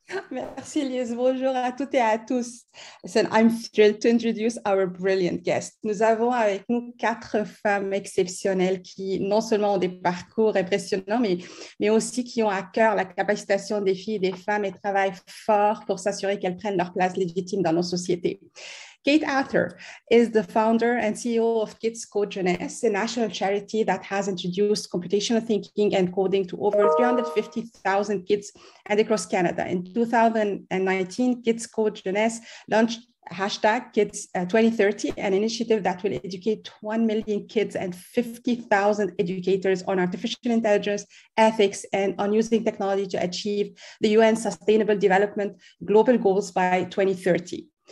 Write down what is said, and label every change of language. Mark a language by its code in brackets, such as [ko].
[fr] Merci Lise, bonjour à toutes et à tous. [en] Listen, I'm thrilled to introduce our brilliant guest. [fr] Nous avons avec nous 4 femmes exceptionnelles qui non seulement ont des parcours impressionnants, mais aussi qui ont à cœur la capacitation des filles et des femmes et travaillent fort pour s'assurer qu'elles prennent leur place légitime dans nos sociétés. [en] Kate Arthur is the founder and CEO of Kids Code Journée, a national charity that has introduced computational thinking and coding to over 350,000 kids and across Canada. In 2019, Kids Code Journée launched #Kids2030, an initiative that will educate 1 million kids and 50,000 educators on artificial intelligence, ethics, and on using technology to achieve the UN Sustainable Development Global Goals by 2030.